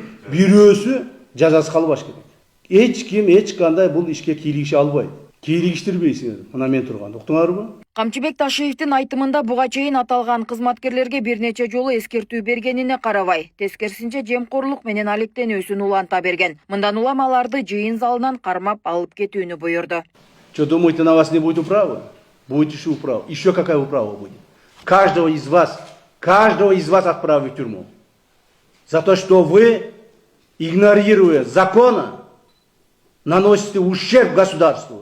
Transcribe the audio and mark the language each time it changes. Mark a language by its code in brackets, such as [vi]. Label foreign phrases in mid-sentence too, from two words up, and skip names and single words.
[ky] Бирөөсү жазасы калбаш керек. Эч ким эч кандай бул ишке кийлигише албайт. Кийлигиштирбейсиңер. Мына мен турганда. Уктуңарбы? Камчыбек Ташиевдин айтымында буга чейин аталган кызматкерлерге бир нече жолу эскертүү бергенине карабай, тескерисинче жемкорлук менен алектенүүсүн уланта берген. Мындан улам аларды жыйын залынан кармап алып кетүүнү буйрду. [ru] Что, думаете, на вас не будет управы? Будет еще управа. Еще какая управа будет? Каждого из вас отправят в тюрьму. За то, что вы, игнорируя закона, наносите ущерб государству.